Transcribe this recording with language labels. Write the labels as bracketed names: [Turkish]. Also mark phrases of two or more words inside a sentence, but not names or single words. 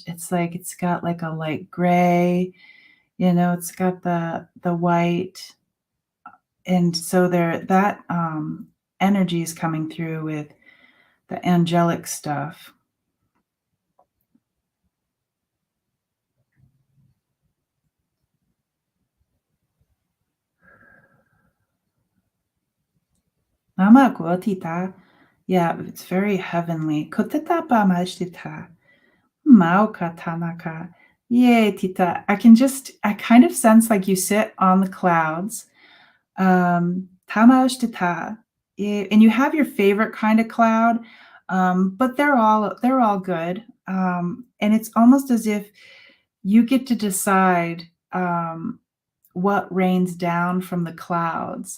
[English] It's like it's got, like, a light gray, it's got the white, and so that, energy is coming through with the angelic stuff. Mama Guatita. Yeah, it's very heavenly. Koteta ba majtita. Mauka tanaka. Yay, Tita. I kind of sense like you sit on the clouds. Tamashtita. And you have your favorite kind of cloud, but they're all good. And it's almost as if you get to decide, what rains down from the clouds.